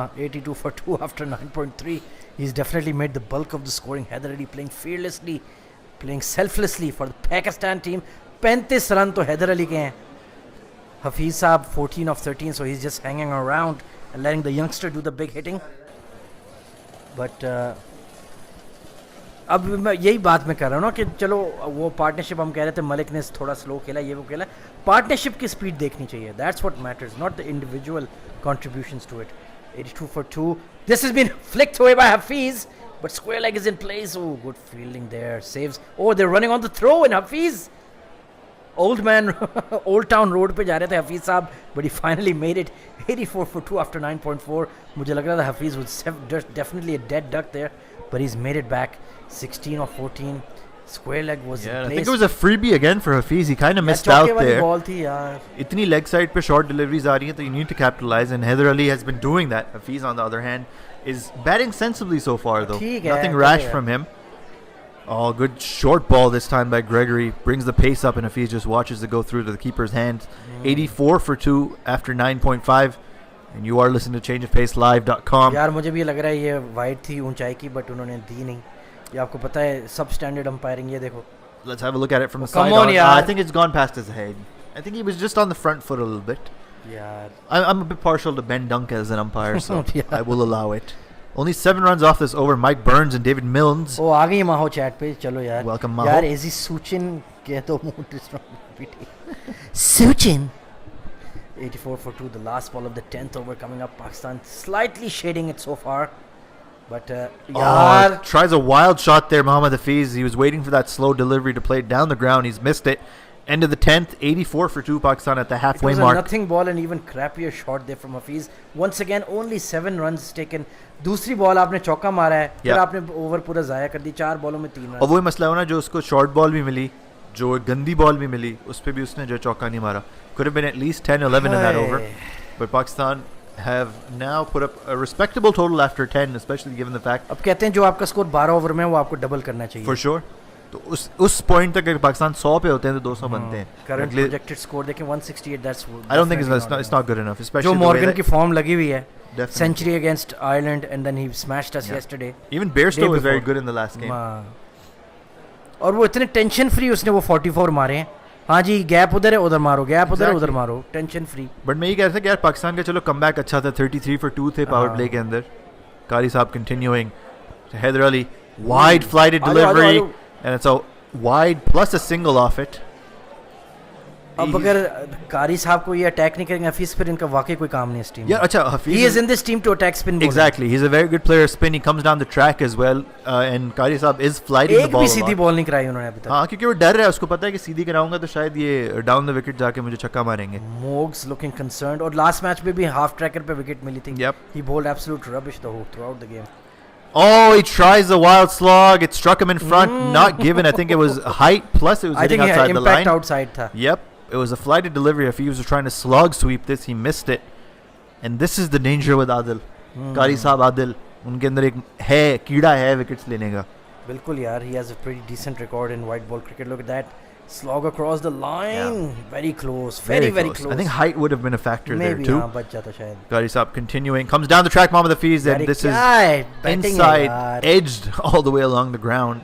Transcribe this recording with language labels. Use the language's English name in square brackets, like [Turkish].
[English] 82 for 2 after 9.3. He's definitely made the bulk of the scoring. Heather Ali playing fearlessly, playing selflessly for the Pakistan team. [Hindi] 35 run तो हैदर अली के हैं. [English] Hafiz साहब 14 of 13, so he's just hanging around and letting the youngster do the big hitting. [Hindi] But अब मैं यही बात मैं कर रहा हूँ ना कि चलो वो पार्टनरशिप हम कह रहे थे मलिक ने थोड़ा स्लो खेला, ये वो खेला. पार्टनरशिप की स्पीड देखनी चाहिए. [English] That's what matters, not the individual contributions to it. 82 for 2. This has been flicked away by Hafiz, but square leg is in place. Oh, good fielding there. Saves. Oh, they're running on the throw in Hafiz. Old man, Old Town Road [Hindi] पे जा रहे थे [English] Hafiz साहब, but he finally made it. 84 for 2 after 9.4. [Hindi] मुझे लग रहा था [English] Hafiz was definitely a dead duck there, but he's made it back. 16 of 14. Square leg was in place. I think it was a freebie again for Hafiz. He kind of missed out there. [Hindi] Ball थी यार. इतनी leg side पे short deliveries आ रही हैं तो [English] you need to capitalize, and Heather Ali has been doing that. Hafiz, on the other hand, is batting sensibly so far though. Nothing rash from him. Oh, good short ball this time by Gregory. Brings the pace up, and Hafiz just watches it go through to the keeper's hand. 84 for 2 after 9.5. And you are listening to changeofpacelive.com. [Hindi] यार मुझे भी लग रहा है ये wide थी ऊंचाई की, बट उन्होंने दी नहीं. ये आपको पता है सब स्टैंडर्ड अंपायरिंग. ये देखो. [English] Let's have a look at it from the side. I think it's gone past his head. I think he was just on the front foot a little bit. Yeah. I'm a bit partial to Ben Dunk as an umpire, so I will allow it. Only 7 runs off this over. Mike Burns and David Milnes. [Hindi] Oh, आ गई माहो chat पे. चलो यार. [English] Welcome Maho. [Hindi] यार easy सूचिन कह दो मोट strong. [English] Suchin. 84 for 2, the last ball of the 10th over coming up. Pakistan slightly shading it so far. But tries a wild shot there, Mohammad Hafiz. He was waiting for that slow delivery to play it down the ground. He's missed it. End of the 10th, 84 for 2 Pakistan at the halfway mark. It was a nothing ball and even crappier shot there from Hafiz. Once again, only 7 runs taken. [Hindi] दूसरी ball आपने चौका मारा है, फिर आपने over पूरा जाया कर दी. 4 बॉलों में 3 रन. और वही मसला हो ना, जो उसको शॉर्ट बॉल भी मिली, जो गंदी बॉल भी मिली, उस पे भी उसने जो चौका नहीं मारा. [English] Could have been at least 10-11 in that over. But Pakistan have now put up a respectable total after 10, especially given the fact. [Hindi] अब कहते हैं जो आपका स्कोर 12 ओवर में है वो आपको डबल करना चाहिए. [English] For sure. [Hindi] तो उस पॉइंट तक अगर पाकिस्तान 100 पे होते हैं तो 200 बनते हैं. [English] Current projected score देखें 168. That's. I don't think it's not good enough, especially [Hindi] जो मॉर्गन की फॉर्म लगी हुई है. [English] Definitely. Century against Ireland and then he smashed us yesterday. Even Bairstow was very good in the last game. [Hindi] और वो इतने tension free उसने वो 44 मारे हैं. हाँ जी, गैप उधर है उधर मारो, गैप उधर है उधर मारो, टेंशन फ्री. बट मैं ये कह रहा था कि यार पाकिस्तान का चलो कमबैक अच्छा था. 33 for 2 थे पावर प्ले के अंदर. कारी साहब continuing. [English] Heather Ali, wide flighted delivery, and it's a wide plus a single off it. [Hindi] अब अगर कारी साहब को ये अटैक नहीं करेंगे हफीज, फिर इनका वाकई कोई काम नहीं है इस टीम में. [English] Yeah, अच्छा, Hafiz. He is in this team to attack spin bowling. Exactly, he's a very good player spin. He comes down the track as well, and Qari sahab is flighting the ball. [Hindi] एक भी सीधी ball नहीं कराई उन्होंने अभी तक. हाँ, क्योंकि वो डर रहा है, उसको पता है कि सीधी कराऊंगा तो शायद ये डाउन द विकेट जाके मुझे छक्का मारेंगे. [English] Mogs looking concerned. [Hindi] और लास्ट मैच में भी हाफ ट्रैकर पे विकेट मिली थी. [English] Yep. He bowled absolute rubbish throughout the game. Oh, he tries a wild slog. It struck him in front. Not given. I think it was height plus it was hitting outside the line. Impact outside था. Yep. It was a flighted delivery. If he was trying to slog sweep this, he missed it. And this is the danger with Adil. Qari Saab Adil. [Hindi] उनके अंदर एक है कीड़ा है wickets लेने का. बिल्कुल यार, [English] he has a pretty decent record in white ball cricket. Look at that. Slog across the line. Very close. Very close. I think height would have been a factor Maybe, there too. [Hindi] हाँ, बच जाता शायद. [English] Qari Saab continuing. Comes down the track, Mohammad Hafiz, and this is inside, edged all the way along the ground.